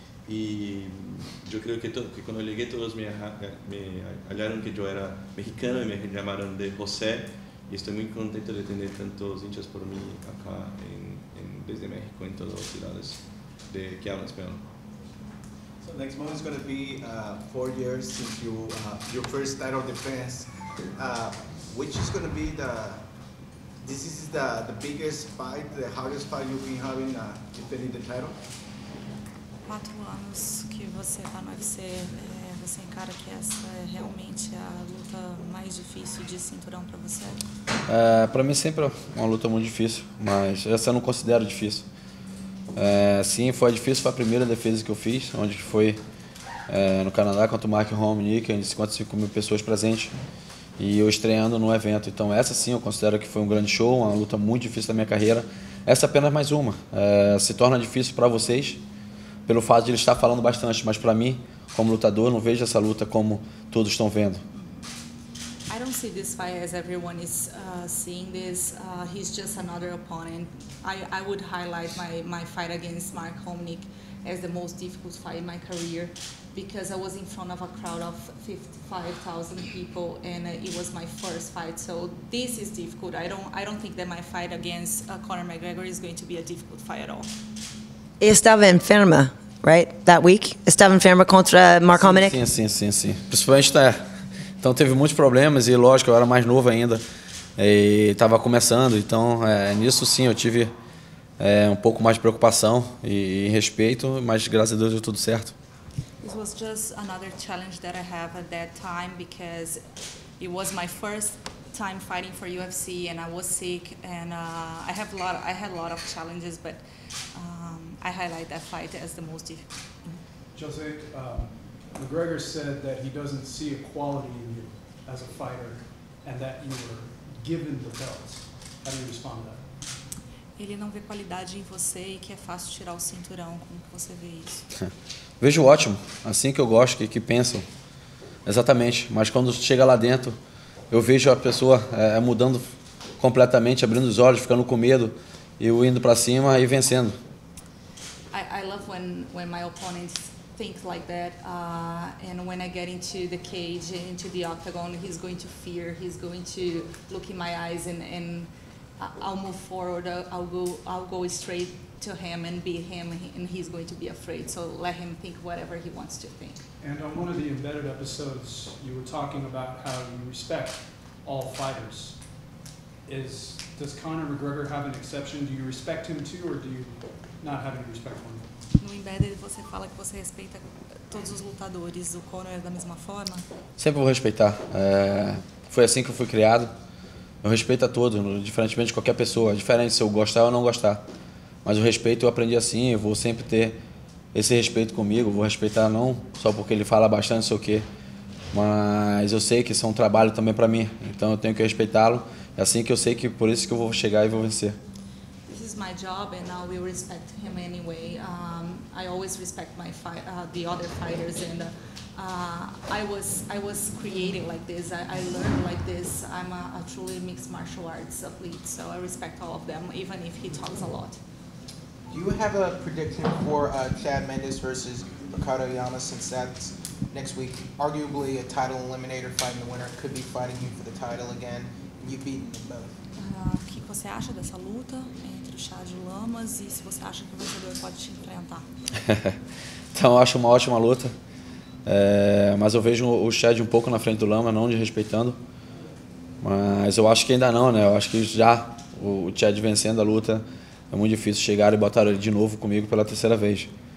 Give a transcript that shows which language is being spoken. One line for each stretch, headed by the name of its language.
Spanish: Y yo creo que cuando llegué todos me hallaron que yo era mexicano y me llamaron de José. Y estoy muy contento de tener tantos hinchas por mí acá desde México, en todas las ciudades que hablan español.
English: So next month is going to be 4 years since your first title defense. Which is going to be this is the biggest fight, the hardest fight you've been having defending the title?
Portuguese: 4 anos que você está no UFC, você encara que essa é realmente a luta mais difícil de cinturão para você? Para mim sempre é uma luta muito difícil, mas essa eu não considero difícil. Sim, foi difícil, foi a primeira defesa que eu fiz, onde foi no Canadá contra o Mark Hominick, em 55 mil pessoas presentes, e eu estreando no evento. Então essa sim eu considero que foi um grande show, uma luta muito difícil da minha carreira. Essa é apenas mais uma. Se torna difícil para vocês, pelo fato de ele estar falando bastante, mas para mim, como lutador, não vejo essa luta como todos estão vendo.
English: I don't see this fight as everyone is seeing this. He's just another opponent. I would highlight my fight against Mark Hominick as the most difficult fight in my career because I was in front of a crowd of 55,000 people and it was my first fight. So this is difficult. I don't think that my fight against Conor McGregor is going to be a difficult fight at all.
Portuguese: Estava enferma,
English: right? That week?
Portuguese: Estava enferma contra Mark Hominick? Sim. Principalmente então teve muitos problemas e lógico, eu era mais novo ainda e estava começando, então nisso sim eu tive um pouco mais de preocupação e respeito, mas graças a Deus deu tudo certo.
English: This was just another challenge that I have at that time because it was my first time fighting for UFC and I was sick and I had a lot of challenges, but I highlight that fight as the most difficult. Jose, McGregor said that he doesn't see a quality in you as a fighter and that you were given the belts. How do you respond to that?
Portuguese: Ele não vê qualidade em você e que é fácil tirar o cinturão. Como que você vê isso? Vejo ótimo, assim que eu gosto, que pensam. Exatamente, mas quando chega lá dentro, eu vejo a pessoa mudando completamente, abrindo os olhos, ficando com medo, e eu indo para cima e vencendo.
English: I love when my opponents think like that, and when I get into the cage, into the octagon, he's going to fear, he's going to look in my eyes and I'll move forward, I'll go straight to him and beat him and he's going to be afraid, so let him think whatever he wants to think. And on one of the embedded episodes, you were talking about how you respect all fighters. Does Conor McGregor have an exception? Do you respect him too, or do you not have any respect for him?
Portuguese: No Embedded você fala que você respeita todos os lutadores. O Conor é da mesma forma? Sempre vou respeitar. Foi assim que eu fui criado. Eu respeito a todos, diferentemente de qualquer pessoa. É diferente se eu gostar ou não gostar. Mas o respeito eu aprendi assim, eu vou sempre ter esse respeito comigo. Vou respeitar não só porque ele fala bastante, sei o quê. Mas eu sei que isso é um trabalho também para mim. Então eu tenho que respeitá-lo. É assim que eu sei que por isso que eu vou chegar e vou vencer.
English: This is my job, and I will respect him anyway. I always respect the other fighters, and I was created like this. I learned like this. I'm a truly mixed martial arts athlete, so I respect all of them, even if he talks a lot. Do you have a prediction for Chad Mendes versus Ricardo Llamas, since that's next week? Arguably a title eliminator fight, and the winner could be fighting you for the title again, and you've beaten them both.
Portuguese: O que você acha dessa luta entre o Chad e o Lamas e se você acha que o vencedor pode te enfrentar? Então eu acho uma ótima luta, mas eu vejo o Chad um pouco na frente do Lama, não desrespeitando, mas eu acho que ainda não, né? Eu acho que já o Chad vencendo a luta é muito difícil chegar e botar ele de novo comigo pela terceira vez.